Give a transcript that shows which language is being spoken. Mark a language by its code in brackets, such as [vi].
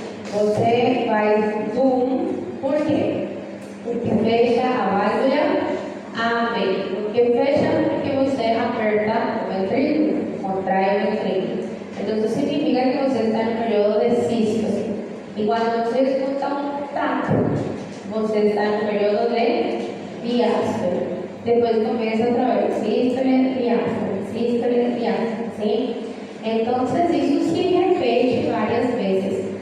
[pt] Você faz DUM, por quê? Porque fecha a válvula AB. Porque fecha porque você aperta o ventrículo, contrai o ventrículo. Então, significa que você está no período de sístole. E quando você escuta [es] Entonces está en periodo de diástole. Después comienza otra vez sístole, diástole, ¿sí? [pt] Entonces isso se repete várias vezes.